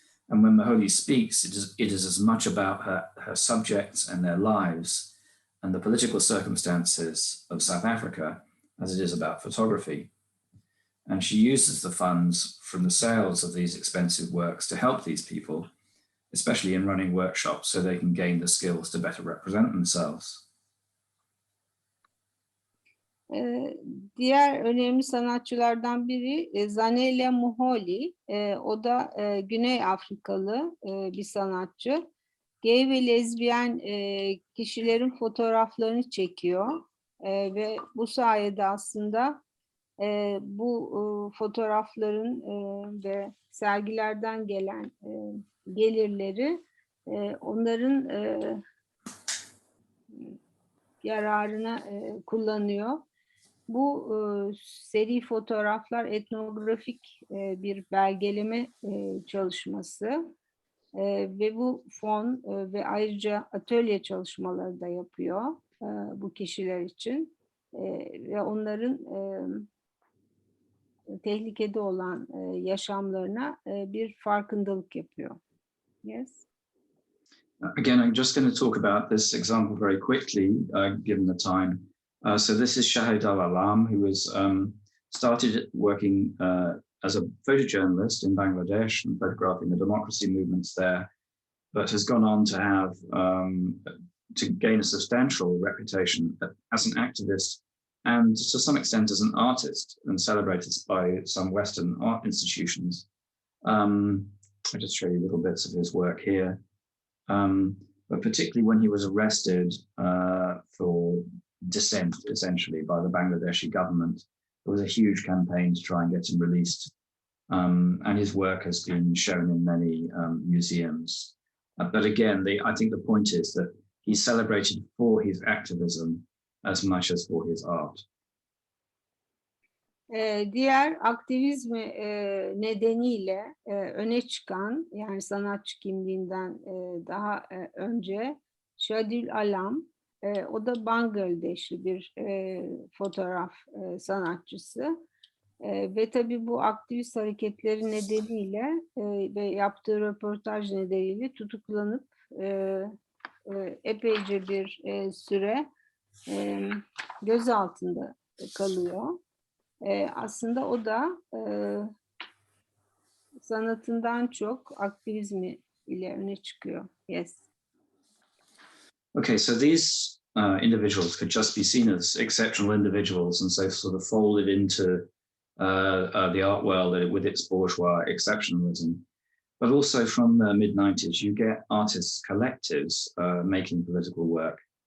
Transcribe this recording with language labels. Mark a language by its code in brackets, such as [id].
[en] And when Muholi speaks, it is as much about her subjects and their lives and the political circumstances of South Africa as it is about photography. And she uses the funds from the sales of these expensive works to help these people, especially in running workshops so they can gain the skills to better represent themselves. [tr] Diğer önemli sanatçılardan biri Zanele Muholi. O da Güney Afrikalı bir sanatçı. Gay ve lezbiyen kişilerin fotoğraflarını çekiyor ve bu sayede aslında bu fotoğrafların ve sergilerden gelen gelirleri onların yararına kullanıyor. Bu seri fotoğraflar etnografik bir belgeleme çalışması ve bu fon ve ayrıca atölye çalışmaları da yapıyor bu kişiler için ve onların tehlikede olan yaşamlarına bir farkındalık yapıyor. [en] Yes. Again, I'm just going to talk about this example very quickly, given the time. So this is Shahid Al-Alam, who was started working as a photojournalist in Bangladesh and photographing the democracy movements there, but has gone on to have to gain a substantial reputation as an activist and to some extent as an artist, and celebrated by some Western art institutions. I'll just show you little bits of his work here. But particularly when he was arrested for dissent, essentially, by the Bangladeshi government, there was a huge campaign to try and get him released. And his work has been shown in many museums. But again, I think the point is that he's celebrated for his activism as much as for his art. [tr] Diğer aktivizmi nedeniyle öne çıkan, yani sanatçı kimliğinden daha önce Shahid Alam, o da Bangladeşli bir fotoğraf sanatçısı ve tabii bu aktivist hareketleri nedeniyle ve yaptığı röportaj nedeniyle tutuklanıp epeyce bir süre gözaltında kalıyor. Aslında o da sanatından çok aktivizmi ile öne çıkıyor. [en] Yes. Okay, so these individuals could just be seen as exceptional individuals, and so sort of folded into the art world with its bourgeois exceptionalism. But also from the mid-90s, you get artists collectives making political work.